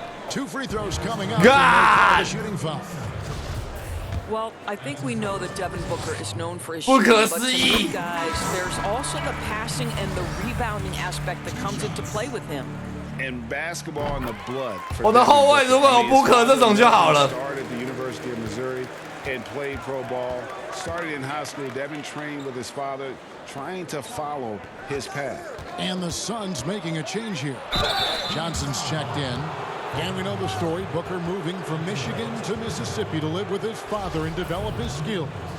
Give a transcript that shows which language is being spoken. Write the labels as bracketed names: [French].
[English] 2 free throws coming up. God! Shooting foul. Well, I think we know that Devin Booker is known for his shooting, but to these guys, there's also the passing and the rebounding aspect that comes into play with him. And basketball in the blood. [Chinese] 我的后卫如果有 Booker 这种就好了。 [English] Started at the University of Missouri and played pro ball. Started in high school. Devin trained with his father, trying to follow his path. And the Suns making a change here. Johnson's checked in. And we know the story. Booker moving from Michigan to Mississippi to live with his father and develop his skills.